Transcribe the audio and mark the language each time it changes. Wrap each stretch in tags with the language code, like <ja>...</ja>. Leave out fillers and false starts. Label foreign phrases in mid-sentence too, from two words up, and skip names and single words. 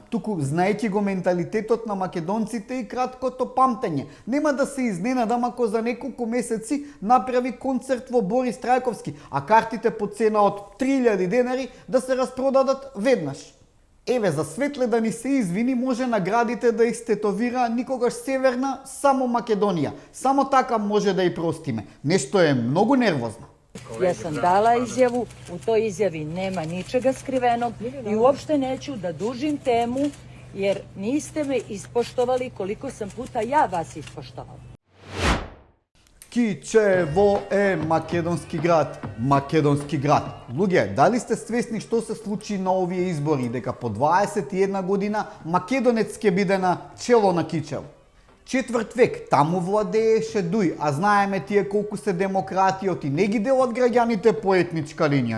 <mk>Туку, знаејќи го менталитетот на македонците и краткото памтење, нема да се изненадам ако за неколку месеци направи концерт во Борис Трајковски, а картите по цена од 3000 денари да се распродадат веднаш. Еве, за Светле да ни се извини, може наградите да истетовира никогаш Северна, само Македонија. Само така може да ја простиме. Нешто е многу нервозна.</mk> <sr>Ja sam dala izjavu, u toj izjavi nema ničega skrivenog i uopšte neću da dužim temu jer niste me ispoštovali koliko sam puta ja vas ispoštovala.</sr> <mk>Кичево е македонски град, македонски град. Луѓе, дали сте свесни што се случи на овие избори, дека по 21 година македонец ќе биде на чело на Кичево? Четврт век таму владееше Дуј, а знаеме тие колку се демократиот и не ги делат граѓаните по етничка линија.</mk>